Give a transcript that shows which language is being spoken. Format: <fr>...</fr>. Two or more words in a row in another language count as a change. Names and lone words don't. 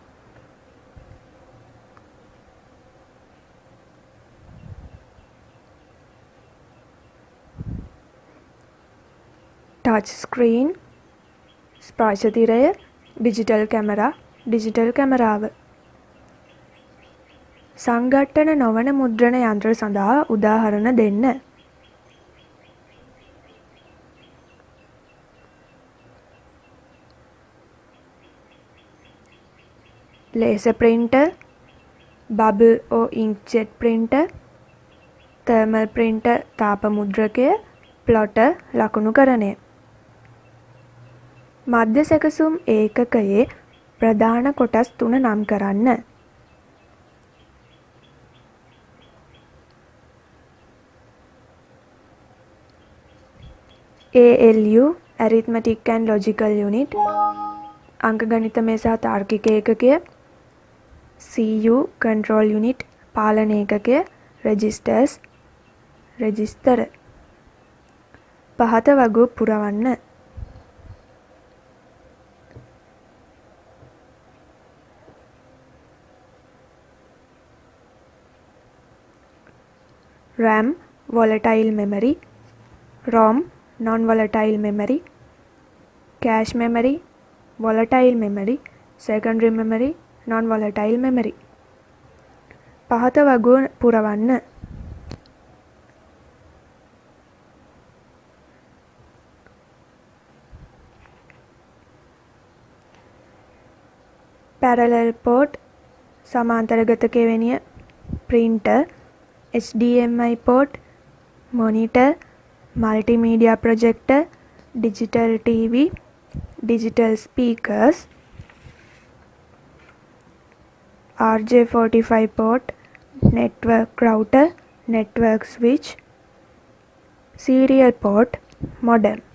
<en>touch screen,</en> <si>ස්පර්ශ තිරය,</si> <en>digital camera, digital camera.</en> <si>සංඝට්ටන නොවන මුද්‍රණ යන්ත්‍ර සඳහා උදාහරණ දෙන්න.</si> <en>laser printer, bubble or inkjet printer, thermal printer</en> <si>තාප මුද්‍රකය,</si> <en>plotter ලකුණුකරණය.</en> <si>මධ්‍ය සැකසුම් ඒකකයේ ප්‍රධාන කොටස් 3 නම් කරන්න.</si> <en>ALU arithmetic and logical unit,</en> <si>අංකගණිතමය සහ තාර්කික ඒකකය.</si> <en>CU control unit</en> <si>පාලන ඒකකය. registers රෙජිස්තර. පහත වගු පුරවන්න.</si> <en>RAM volatile memory, ROM non volatile memory, cache memory volatile memory, secondary memory non volatile memory.</en> <si>පහත වගු පුරවන්න.</si> <en>parallel port</en> <si>සමාන්තරගත කෙවෙනිය,</si> <en>printer, HDMI port, monitor, multimedia projector, digital TV, digital speakers, RJ45 port, network router, network switch, serial port, modem.</en>